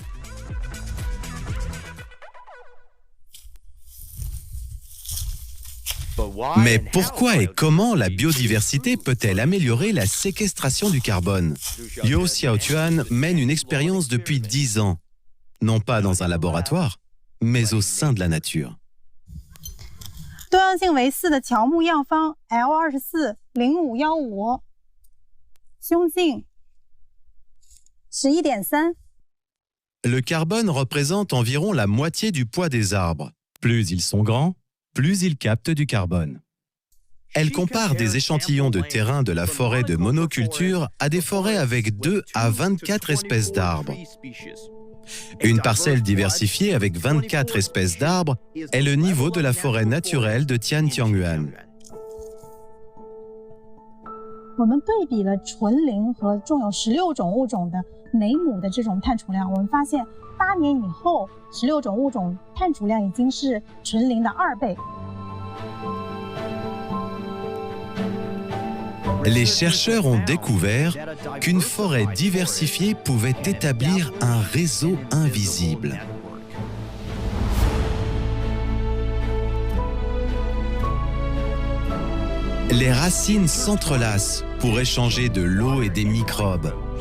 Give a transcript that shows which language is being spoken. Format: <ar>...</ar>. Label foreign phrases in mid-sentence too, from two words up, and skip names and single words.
<fr>Mais pourquoi et comment la biodiversité peut-elle améliorer la séquestration du carbone? Liu Xiaotuan mène une expérience depuis 10 ans, non pas dans un laboratoire, mais au sein de la nature.</fr> <zh>多样性为4的乔木样方 L240515， 胸径 11.3。</zh> <fr>Le carbone représente environ la moitié du poids des arbres. Plus ils sont grands, plus ils captent du carbone. Elle compare des échantillons de terrain de la forêt de monoculture à des forêts avec 2 à 24 espèces d'arbres. Une parcelle diversifiée avec 24 espèces d'arbres est le niveau de la forêt naturelle de Tian Tianyuan.</fr> <zh>我们对比了纯林和种有16种物种的每亩的这种碳储量，我们发现8年以后，16种物种碳储量已经是纯林的2倍。</zh> <fr>Les chercheurs ont découvert qu'une forêt diversifiée pouvait établir un réseau invisible. Les racines s'entrelacent pour échanger de l'eau et des microbes.</fr>